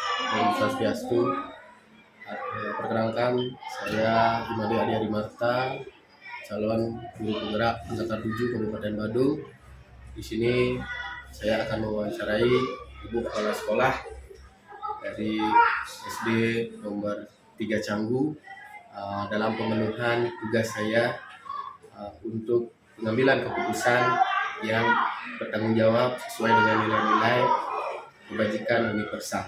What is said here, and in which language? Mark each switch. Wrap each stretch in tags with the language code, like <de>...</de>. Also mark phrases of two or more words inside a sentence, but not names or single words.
<id>Om Swastiastu. Perkenalkan, saya Imade Adi Arimarta, calon guru penggerak angkatan 7 Kabupaten Badung. Di sini saya akan mewawancarai Ibu Kepala Sekolah dari SD nomor 3 Canggu dalam pemenuhan tugas saya untuk pengambilan keputusan yang bertanggung jawab sesuai dengan nilai-nilai kebajikan universal.</id>